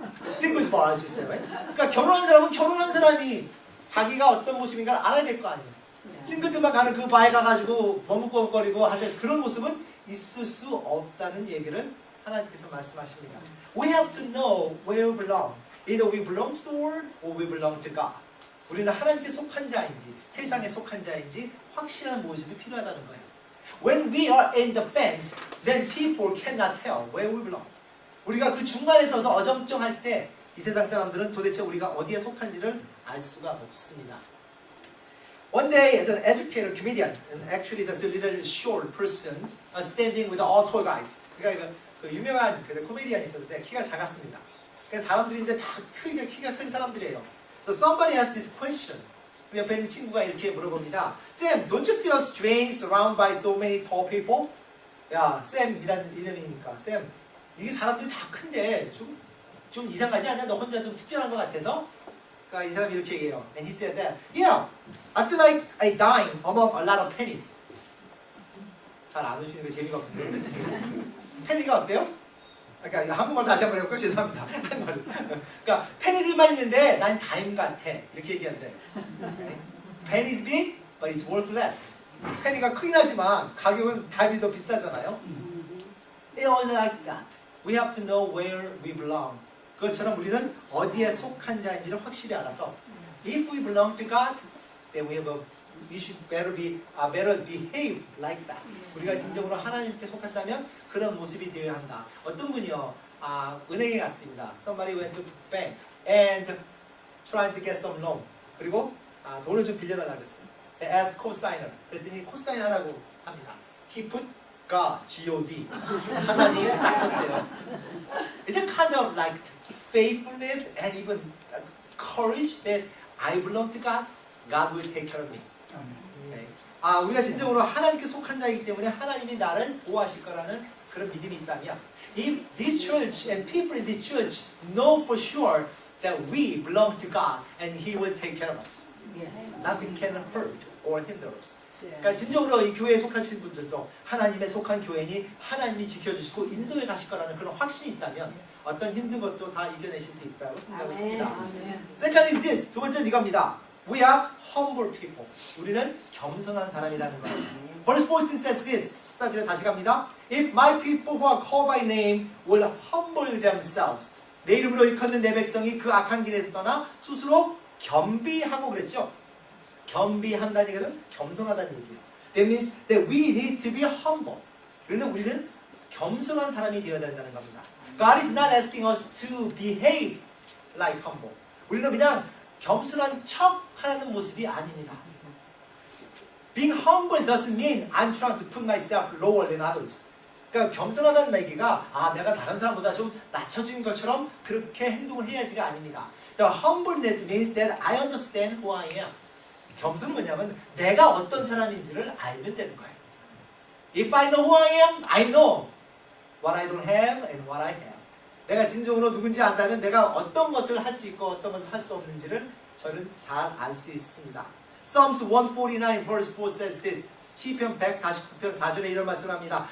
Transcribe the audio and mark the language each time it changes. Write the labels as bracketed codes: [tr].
[en] Single bar [ko] 할 수 있어요. 그러니까 결혼한 사람은 결혼한 사람이 자기가 어떤 모습인가를 알아야 될 거 아니에요. 싱글들만 가는 그 바에 가가지고 버뭇버뭇거리고 하는 그런 모습은 있을 수 없다는 얘기를 하나님께서 말씀하십니다. [en] We have to know where we belong. Either we belong to the world or we belong to God. [ko] 우리는 하나님께 속한 자인지 세상에 속한 자인지 확실한 모습이 필요하다는 거예요. [en] When we are in the fence, then people cannot tell where we belong. [ko] 우리가 그 중간에 서서 어정쩡할 때 이 세상 사람들은 도대체 우리가 어디에 속한지를 알 수가 없습니다. [en] One day, an educator, comedian, and actually that's a little short person, standing with all tall guys. [ko] 그러니까 그 유명한 코미디언이 있었는데 키가 작았습니다. 그래서 사람들인데 다 크게 키가 큰 사람들이에요. [en] So somebody asked this question. [ko] 그 옆에 있는 친구가 이렇게 물어봅니다. [en] Sam, don't you feel strange surrounded by so many tall people? [ko] 야, 샘이라는 이름이니까 샘. 이게 사람들이 다 큰데 좀 이상하지 않냐? 너 혼자 좀 특별한 것 같아서? 그러니까 이 사람이 이렇게 얘기해요. [en] And he said that, yeah, I feel like a dime among a lot of pennies. [ko] 잘 안 오시는 게 재미가 없는데. 페니가 어때요? 그러니까 한국말 다시 한번 해볼까요? 죄송합니다. 한국말. 그러니까 페니들만 있는데 난 다임 같아. 이렇게 얘기하더래요. [en] Penny is big, but it's worth less. [ko] 페니가 크긴 하지만 가격은 다임이 더 비싸잖아요. [en] They all like that. We have to know where we belong. [ko] 그것처럼 우리는 어디에 속한 자인지를 확실히 알아서 [en] If we belong to God, then we should better behave like that. [ko] 우리가 진정으로 하나님께 속한다면 그런 모습이 되어야 한다. 어떤 분이요, 은행에 갔습니다. [en] Somebody went to bank and trying to get some loan. [ko] 그리고 돈을 좀 빌려달라고 했어요. [en] They asked cosigner. [ko] 그랬더니 코사인 하라고 합니다. [en] He put God, G-O-D. [ko] 하나님 딱 썼대요. [en] It's a kind of like faithfulness and even courage that I belong to God. God will take care of me. [ko] 네. 우리가 진정으로 하나님께 속한 자이기 때문에 하나님이 나를 보호하실 거라는 그런 믿음이 있다면 [en] If this church and people in this church know for sure that we belong to God and He will take care of us. Nothing can hurt or hinder us. [ko] 그러니까 진정으로 이 교회에 속하신 분들도 하나님에 속한 교회니 하나님이 지켜주시고 인도에 가실 거라는 그런 확신이 있다면 어떤 힘든 것도 다 이겨내실 수 있다고 생각합니다. [en] Second is this. [ko] 두 번째는 이겁니다. [en] We are humble people. [ko] 우리는 겸손한 사람이라는 거예요. [en] Verse 14 says this. [ko] 14절에 다시 갑니다. [en] If my people who are called by name will humble themselves. [ko] 내 이름으로 일컫는 내 백성이 그 악한 길에서 떠나 스스로 겸비하고 그랬죠. 겸비한다는 것은 겸손하다는 얘기예요. [en] That means that we need to be humble. [ko] 그러면 우리는 겸손한 사람이 되어야 된다는 겁니다. [en] God is not asking us to behave like humble. [ko] 우리는 그냥 겸손한 척하는 모습이 아닙니다. [en] Being humble doesn't mean I'm trying to put myself lower than others. [ko] 그러니까 겸손하다는 얘기가 내가 다른 사람보다 좀 낮춰진 것처럼 그렇게 행동을 해야지가 아닙니다. [en] The humbleness means that I understand who I am. [ko] 겸손은 뭐냐면 내가 어떤 사람인지를 알면 되는 거예요. [en] If I know who I am, I know what I don't have and what I have. [ko] 내가 진정으로 누군지 안다면 내가 어떤 것을 할 수 있고 어떤 것을 할 수 없는지를 저는 잘 알 수 있습니다. [en] Psalms 149 verse 4 says this. [ko] 시편 149편 4절에 이런 말씀을 합니다.